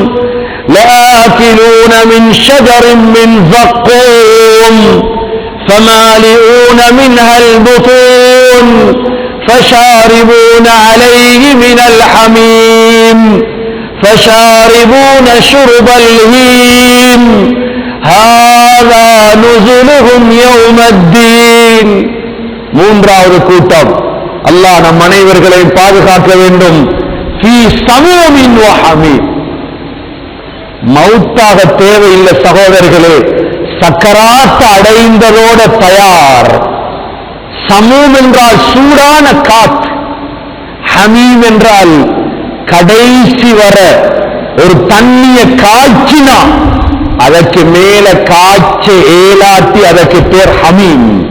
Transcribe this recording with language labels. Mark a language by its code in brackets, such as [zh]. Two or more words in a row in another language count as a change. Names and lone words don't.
[ar] لآكلون من شجر من زقوم فمالئون منها البطون فشاربون عليه من الحميم فشاربون شرب الهيم هذا نزلهم يوم الدين. [ta] மூன்றாவது கூட்டம். அல்லாஹ் நம் அனைவர்களையும் பாதுகாக்க வேண்டும். [ar] في سموم وحميم. [ta] மௌத்தாக தேவையில்லை சகோதரர்களே, சக்கராத் அடைந்ததோட தயார். சமூம் என்றால் சூடான காத்து, ஹமீம் என்றால் கடைசி வர ஒரு தண்ணிய காய்ச்சினா அதற்கு மேல காய்ச்ச ஏலாட்டி அதற்கு பேர் ஹமீம்.